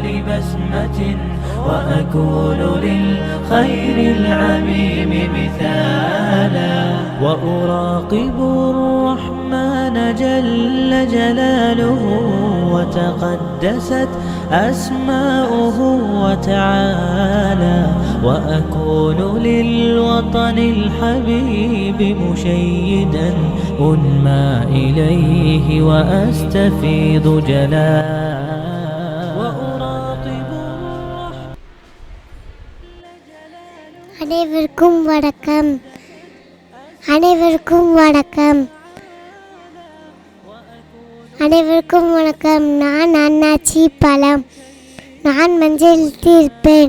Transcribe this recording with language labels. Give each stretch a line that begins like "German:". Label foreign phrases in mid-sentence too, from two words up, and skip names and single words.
Arabic: بسمة وأكون للخير العميم مثالا وأراقب الرحمن جل جلاله وتقدست أسماؤه وتعالى وأكون للوطن الحبيب مشيدا أنمى إليه وأستفيض جلالا
Tamil: அனைவருக்கும் வணக்கம். அனைவருக்கும் வணக்கம். அனைவருக்கும் வணக்கம். நான் அண்ணாச்சி பழம். நான் மஞ்சள் இருப்பேன்.